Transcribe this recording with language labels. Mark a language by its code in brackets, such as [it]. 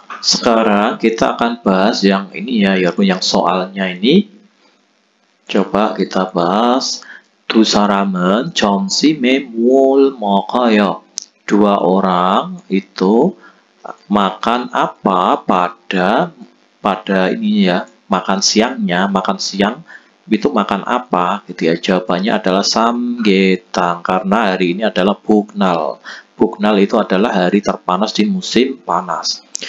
[id] Sekarang kita akan bahas yang ini ya, 여러분, yang soalnya ini. Coba kita bahas. [ko] 두 사람은 점심에 뭘 먹어요? [id] Dua orang itu makan apa pada ini ya, makan siang itu makan apa gitu ya. Jawabannya adalah samgyetang, karena hari ini adalah 복날. 복날 itu adalah hari terpanas di musim panas.